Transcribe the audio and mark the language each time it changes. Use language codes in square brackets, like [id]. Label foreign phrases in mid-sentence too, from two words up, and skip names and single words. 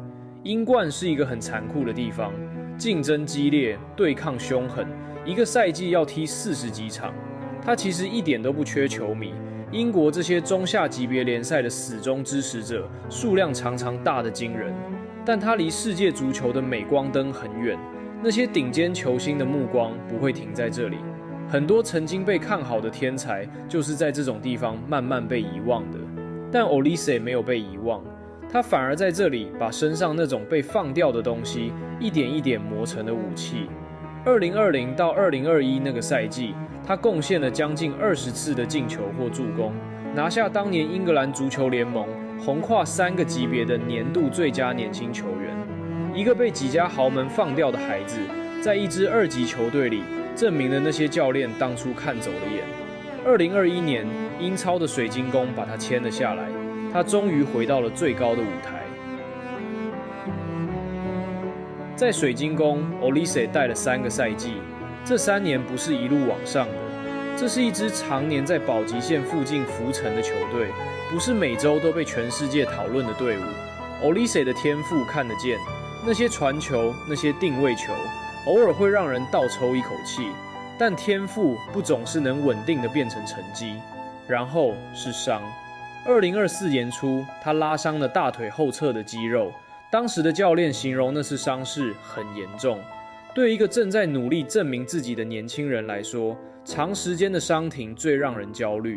[zh] 英冠是一個很殘酷的地方，競爭激烈，對抗兇狠，一個賽季要踢40幾場。他其實一點都不缺球迷，英國這些中下級別聯賽的死忠支持者數量常常大得驚人，但他離世界足球的鎂光燈很遠，那些頂尖球星的目光不會停在這裡。很多曾經被看好的天才，就是在這種地方慢慢被遺忘的。但 Olise 沒有被遺忘，他反而在這裡把身上那種被放掉的東西，一點一點磨成了武器。2020到2021 那個賽季，他貢獻了將近20次的進球或助攻，拿下當年英格蘭足球聯盟橫跨3個級別的年度最佳年輕球員。一個被幾家豪門放掉的孩子，在一支2級球隊裡，證明了那些教練當初看走了眼。2021年，英超的水晶宮把他簽了下來，他終於回到了最高的舞台。在水晶宮 ，Olise 帶了3個賽季，這3年不是一路往上的，這是一支常年在保級線附近浮沉的球隊，不是每周都被全世界討論的隊伍。Olise 的天賦看得見，那些傳球，那些定位球，偶爾會讓人倒抽一口氣，但天賦不總是能穩定的變成成績。然後是傷。2024年初，他拉傷了大腿後側的肌肉，當時的教練形容那次傷勢很嚴重。對一個正在努力證明自己的年輕人來說，長時間的傷停最讓人焦慮。